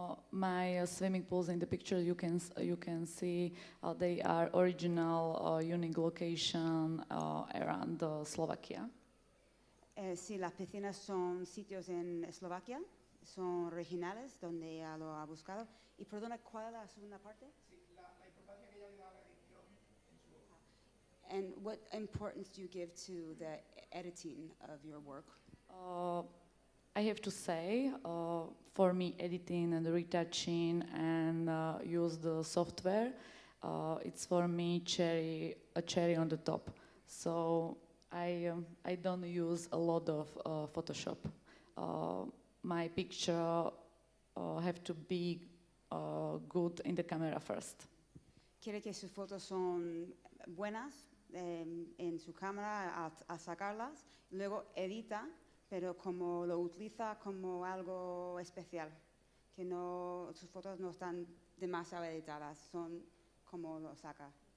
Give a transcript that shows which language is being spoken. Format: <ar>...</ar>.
<en>My swimming pools in the picture you can see they are original unique location around Slovakia.</en> <es>Sí, las piscinas son sitios en Eslovaquia, son originales donde ella lo ha buscado. Y perdona, ¿cuál es la segunda parte? Sí, la importancia que ella le da a la edición en su obra.</es> <en>And what importance do you give to the editing of your work? I have to say, for me, editing and retouching and use the software, it's for me a cherry on the top. So I don't use a lot of Photoshop. My picture have to be good in the camera first.</en> <es>Quiere que sus fotos son buenas en su cámara al sacarlas, luego edita, pero como lo utiliza como algo especial, que no, sus fotos no están demasiado editadas, son como lo saca.</es>